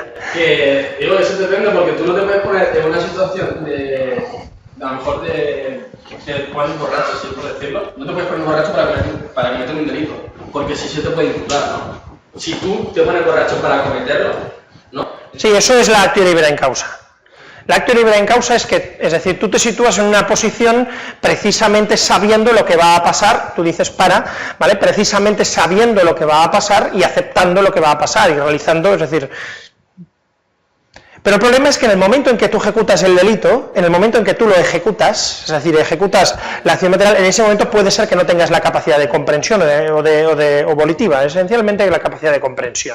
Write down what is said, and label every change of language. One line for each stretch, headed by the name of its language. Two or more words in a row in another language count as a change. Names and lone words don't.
Spanish: Digo, eso depende porque tú no te puedes poner en una situación a lo mejor te pones borracho, ¿sí? Por decirlo. No te puedes poner borracho para cometer un delito, porque si se te puede imputar, ¿no? Si tú te pones borracho para cometerlo, ¿no? Sí, eso es la
Latin: actio libera in causa.
Spanish: La
Latin: actio libera in causa
Spanish: es que, es decir, tú te sitúas en una posición precisamente sabiendo lo que va a pasar, tú dices ¿vale? Precisamente sabiendo lo que va a pasar y aceptando lo que va a pasar y realizando, es decir... Pero el problema es que en el momento en que tú ejecutas el delito, en el momento en que tú lo ejecutas, es decir, ejecutas la acción material, en ese momento puede ser que no tengas la capacidad de comprensión o volitiva, esencialmente la capacidad de comprensión.